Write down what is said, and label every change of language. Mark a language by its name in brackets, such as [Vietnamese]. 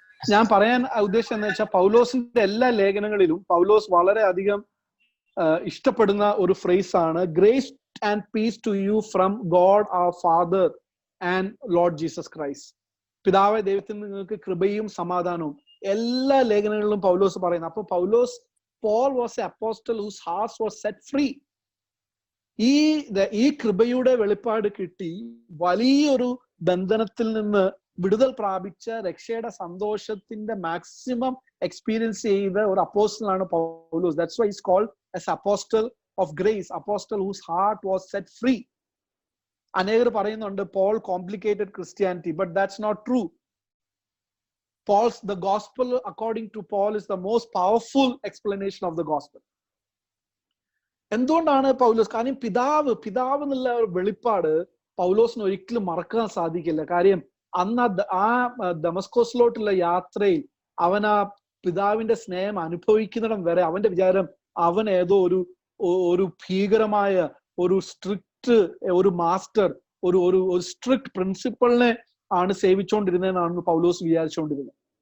[Malayalam] ഞാൻ പറയാൻ ഉദ്ദേശം എന്ന് വെച്ചാൽ പൗലോസിന്റെ എല്ലാ ലേഖനങ്ങളിലും പൗലോസ് വളരെ അധികം ഇഷ്ടപ്പെടുന്ന ഒരു ഫ്രേസ് ആണ് [English] Grace and peace to you from God our Father and Lord Jesus Christ. [Malayalam] പിതാവായ ദൈവത്തിൽ നിങ്ങൾക്ക് കൃപയും സമാധാനവും എല്ലാ ലേഖനങ്ങളിലും പൗലോസ് പറയുന്നു. അപ്പൊ [English] Paul was an apostle whose heart was set free. [Malayalam] ഈ കൃപയുടെ വെളിപ്പാട് കിട്ടി വലിയൊരു ബന്ധനത്തിൽ നിന്ന് വിടുതൽ പ്രാപിച്ച രക്ഷയുടെ സന്തോഷത്തിന്റെ മാക്സിമം എക്സ്പീരിയൻസ് ചെയ്ത ഒരു അപ്പോസ്റ്റലാണ് പൗലോസ്. [English] That's why he's called as apostle of grace, apostle whose heart was set free. [Malayalam] അനേകർ പറയുന്നുണ്ട് [English] Paul complicated Christianity, but that's not true. The gospel according to Paul is the most powerful explanation of the gospel. [Malayalam] എന്തുകൊണ്ടാണ് പൗലോസ്? കാരണം പിതാവ് എന്നുള്ള വെളിപ്പാട് പൗലോസിന് ഒരിക്കലും മറക്കാൻ സാധിക്കില്ല. കാര്യം അന്ന് ആ ദമസ്കോസിലോട്ടുള്ള യാത്രയിൽ അവൻ ആ പിതാവിന്റെ സ്നേഹം അനുഭവിക്കുന്നിടം വരെ അവന്റെ വിചാരം അവൻ ഏതോ ഒരു ഭീകരമായ ഒരു സ്ട്രിക്റ്റ് ഒരു മാസ്റ്റർ ഒരു സ്ട്രിക്റ്റ് പ്രിൻസിപ്പളിനെ ആണ് സേവിച്ചുകൊണ്ടിരുന്നതെന്നാണ് പൗലോസ് വിചാരിച്ചുകൊണ്ടിരുന്നത്.